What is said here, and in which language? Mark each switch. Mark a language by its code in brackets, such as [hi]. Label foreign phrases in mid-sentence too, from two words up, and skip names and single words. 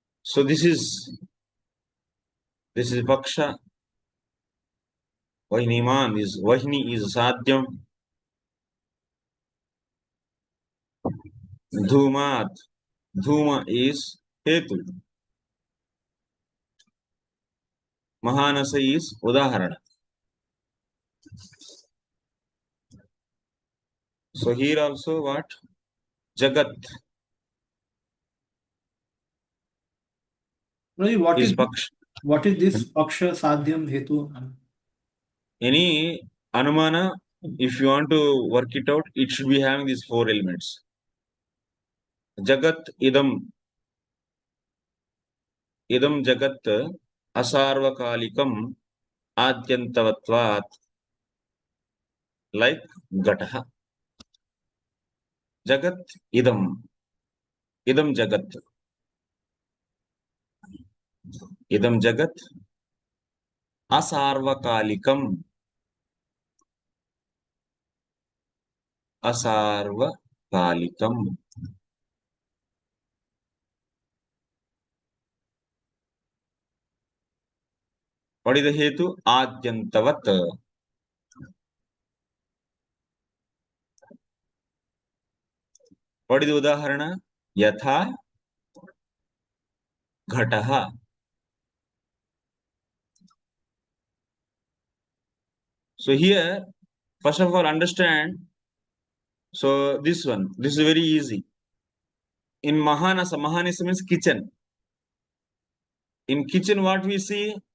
[en] So this is Paksha. Vahiniman is Vahini is Sadhyam. Dhumat. Dhuma is Hetu. Mahanasa is Udaharana. So here also what? Jagat What is is Paksha. this Paksha, Sadhyam, Hetu? Any Anumana, if you want to work it out, it should be having these four elements. [sa] जगत् इदं जगत् असार्वकालिकम् आद्यन्तवत्वात्, like Gataha. जगत् इदं जगत् असार्वकालिकम् [en] What is the hetu? Adyantavat. What is the udaharana? [sa] यथा घटः. [en] So here, first of all, understand. So this is very easy. In Mahanasa means kitchen. In kitchen, what we see?